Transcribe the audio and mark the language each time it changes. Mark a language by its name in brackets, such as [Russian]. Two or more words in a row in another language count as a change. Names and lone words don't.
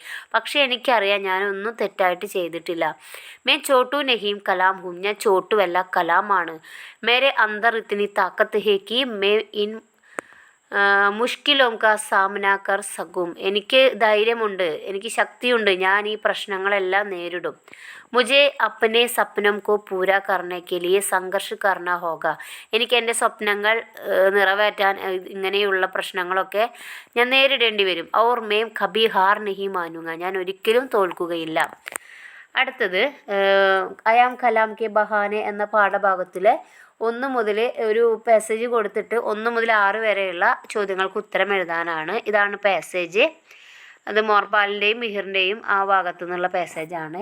[Malayalam] പക്ഷേ എനിക്കറിയാം ഞാനൊന്നും തെറ്റായിട്ട് ചെയ്തിട്ടില്ല. [Hindi] मैं छोटू नहीं कलाम हूँ. [Malayalam] ഞാൻ ചോട്ടുവല്ല, കലാമാണ്. [Hindi] मेरे अंदर इतनी ताक़त है कि मैं इन मुश्किलों का सामना कर सकूँ. [Malayalam] എനിക്ക് ധൈര്യമുണ്ട്, എനിക്ക് ശക്തിയുണ്ട്, ഞാൻ ഈ പ്രശ്നങ്ങളെല്ലാം നേരിടും. [Hindi] മുझे अपने सपनों को पूरा करने के लिए സംഘർഷ് करना होगा. [Malayalam] എനിക്ക് എൻ്റെ സ്വപ്നങ്ങൾ നിറവേറ്റാൻ ഇങ്ങനെയുള്ള പ്രശ്നങ്ങളൊക്കെ ഞാൻ നേരിടേണ്ടി വരും. [Hindi] और मैं कभी हार नहीं मानूंगा. [Malayalam] ഞാൻ ഒരിക്കലും തോൽക്കുകയില്ല. അടുത്തത് അയാം കലാം കെ ബഹാനെ എന്ന പാഠഭാഗത്തിലെ 1 മുതൽ ഒരു പാസേജ് കൊടുത്തിട്ട് 1 മുതൽ 6 വരെയുള്ള ചോദ്യങ്ങൾക്ക് ഉത്തരം എഴുതാനാണ്. ഇതാണ് പാസേജ്. അത് മോർപാലിൻ്റെയും മിഹിറിൻ്റെയും ആ ഭാഗത്തു നിന്നുള്ള പാസേജാണ്.